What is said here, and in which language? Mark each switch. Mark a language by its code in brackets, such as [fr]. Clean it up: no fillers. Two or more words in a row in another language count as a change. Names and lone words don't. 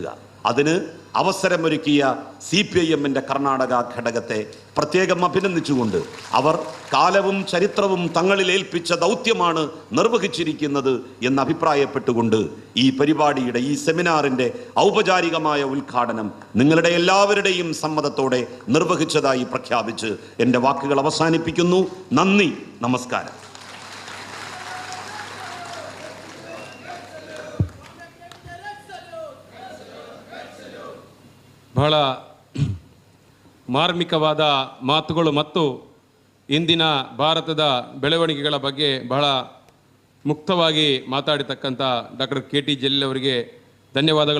[ml] അതിന് അവസരമൊരുക്കിയ CPIM-ന്റെ കർണാടക ഘടകത്തെ പ്രത്യേകം അഭിനന്ദിച്ചുകൊണ്ട് അവർ കാലവും ചരിത്രവും തങ്ങളിൽ ഏൽപ്പിച്ച ദൗത്യമാണ് നിർവഹിച്ചിരിക്കുന്നത് എന്ന് അഭിപ്രായപ്പെട്ടുകൊണ്ട് ഈ പരിപാടിയുടെ, ഈ സെമിനാറിൻ്റെ ഔപചാരികമായ ഉദ്ഘാടനം നിങ്ങളുടെ എല്ലാവരുടെയും സമ്മതത്തോടെ നിർവഹിച്ചതായി പ്രഖ്യാപിച്ച് എൻ്റെ വാക്കുകൾ അവസാനിപ്പിക്കുന്നു. നന്ദി, നമസ്കാരം. [kn] ಬಹಳ ಮಾರ್ಮಿಕವಾದ ಮಾತುಗಳು ಮತ್ತು ಇಂದಿನ ಭಾರತದ ಬೆಳವಣಿಗೆಗಳ ಬಗ್ಗೆ ಬಹಳ ಮುಕ್ತವಾಗಿ ಮಾತಾಡಿರ್ತಕ್ಕಂಥ ಡಾಕ್ಟರ್ KT ಜಲೀಲ್ ಅವರಿಗೆ ಧನ್ಯವಾದಗಳು.